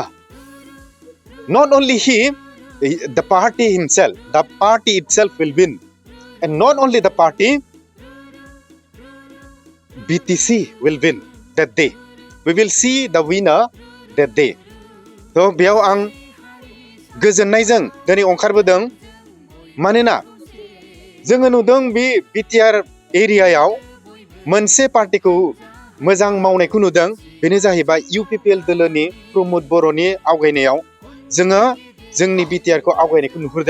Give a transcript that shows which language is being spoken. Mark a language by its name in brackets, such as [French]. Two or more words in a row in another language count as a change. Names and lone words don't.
[English] Not only he, the party himself. The party itself will win. And not only the party, BTC will win that day. We will see the winner that day. So, [Bodo] बेयाव आं गोजोननायजों दिनै ओंखारबोदों. मानोना जोङो नुदों बे बिटिआर एरियायाव मोनसे पार्टीखौ मोजां मावनायखौ नुदों. बेनो जाहैबाय UPPL दोलोनि प्रमोद बर'नि आवगायनायाव जोङो जोंनि बिटिआरखौ आवगायनायखौ नुहुरदों.